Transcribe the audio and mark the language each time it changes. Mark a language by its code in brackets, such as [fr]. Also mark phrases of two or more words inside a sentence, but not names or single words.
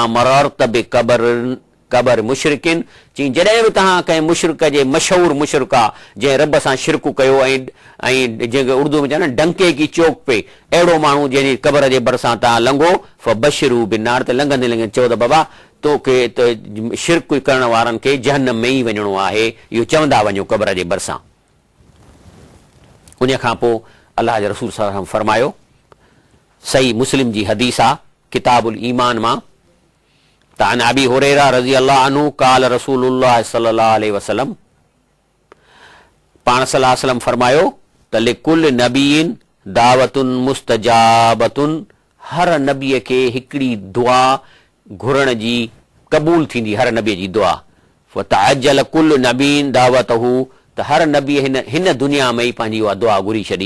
[ar] مررت بقبر مشرك, [sd] चई जॾहिं बि तव्हां कंहिं मुशरिक जे, मशहूर मुशरिक आहे जंहिं रब सां शिरक कयो, ऐं जंहिंखे उर्दू में चवंदा आहिनि [ur] ڈنکے کی چوک پے, [sd] अहिड़ो माण्हू जंहिंजी क़बर जे भरिसां तव्हां लंघो, [ar] فبشره بالنار, [sd] त लंघंदे लंघंदे चओ त बाबा तोखे त शिरक करण वारनि खे जहन्नम में ई वञिणो आहे, इहो चवंदा वञो क़बर जे भरिसां। उन खां पोइ अलाह जे रसूल [ar] صلى الله عليه وسلم [sd] फरमायो, सही मुस्लिम जी हदीस आहे किताबुल ईमान मां, त [ar] عن أبي هريرة رضي الله عنه قال رسول الله صلى الله عليه وسلم, [sd] पाण [ar] صلى الله عليه وسلم [sd] फरमायो त [ar] لكل نبي دعوة مستجابة, [sd] हर नबीअ खे हिकिड़ी दुआ घुरण जी क़बूल थींदी, हर नबीअ जी दुआ। [ar] فتعجل كل نبي دعوته, [sd] त हर नबीअ हिन दुनिया में ई पंहिंजी उहा दुआ घुरी छॾी।